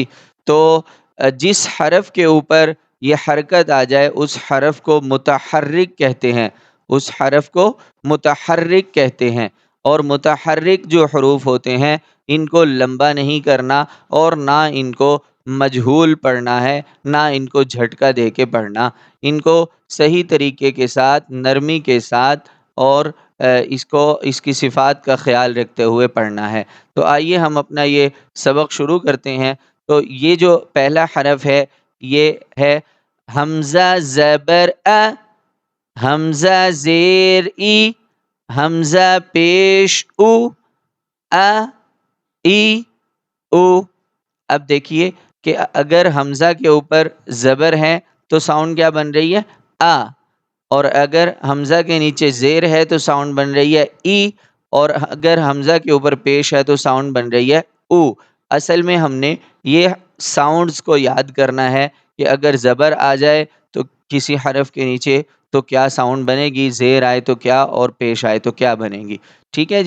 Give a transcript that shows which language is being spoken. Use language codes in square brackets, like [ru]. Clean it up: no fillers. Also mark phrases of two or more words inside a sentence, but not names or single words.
[ur] تو جس حرف کے اوپر یہ حرکت آ جائے اس حرف کو متحرک کہتے ہیں، اس حرف کو متحرک کہتے ہیں، اور متحرک جو حروف ہوتے ہیں ان کو لمبا نہیں کرنا، اور نہ ان کو مجہول پڑھنا ہے، نہ ان کو جھٹکا دے کے پڑھنا، ان کو صحیح طریقے کے ساتھ، نرمی کے ساتھ، اور اس کی صفات کا خیال رکھتے ہوئے پڑھنا ہے۔ تو آئیے ہم اپنا یہ سبق شروع کرتے ہیں۔ تو یہ جو پہلا حرف ہے یہ ہے حمزہ زبر ا، حمزہ زیر ای، حمزہ پیش او، ا ای او۔ اب دیکھیے کہ اگر حمزہ کے اوپر زبر ہے تو ساؤنڈ کیا بن رہی ہے، آ، اور اگر حمزہ کے نیچے زیر ہے تو ساؤنڈ بن رہی ہے ای، اور اگر حمزہ کے اوپر پیش ہے تو ساؤنڈ بن رہی ہے او۔ اصل میں ہم نے یہ ساؤنڈز کو یاد کرنا ہے کہ اگر زبر آ جائے تو کسی حرف کے نیچے تو کیا ساؤنڈ بنے گی، زیر آئے تو کیا، اور پیش آئے تو کیا بنے گی، ٹھیک ہے جی۔